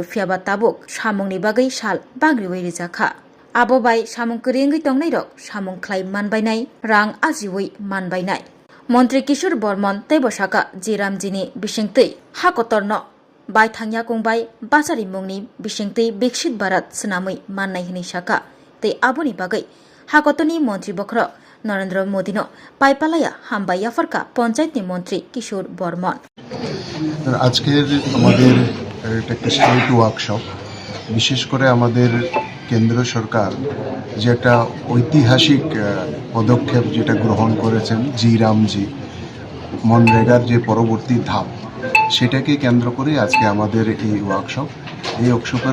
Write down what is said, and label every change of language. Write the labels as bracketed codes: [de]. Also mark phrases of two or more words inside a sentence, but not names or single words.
[trp] फियाबा ताबुक सामुंनि बागै साल बांग्रिवै रिजाखा आबो बाय सामुं करिंगै तंनाय रग सामुं खलाय मानबायनाय रां आजिवै मानबायनाय मन्त्री किशोर बर्मन तैबसाका जी रामजीनि बिसिंतै हाकतरन बाय थांया कंबाय बाजारि मुंनि बिसिंतै बिकसित भारत सनामै माननाय हनि साका तै आबोनि बागै हाकतनि मन्त्री बख्र नरेंद्र मोदीनो पाइपालाया हामबाइया फरका पंचायतनि मन्त्री किशोर बर्मन [bn] আজকের আমাদের এটা একটা [en] state workshop [bn] বিশেষ করে আমাদের কেন্দ্র সরকার যে একটা ঐতিহাসিক পদক্ষেপ যেটা গ্রহণ করেছেন জি রামজি মনরেগার যে পরবর্তী ধাপ সেটাকে কেন্দ্র করে আজকে আমাদের এই ওয়ার্কশপ এই ওয়ার্কশপের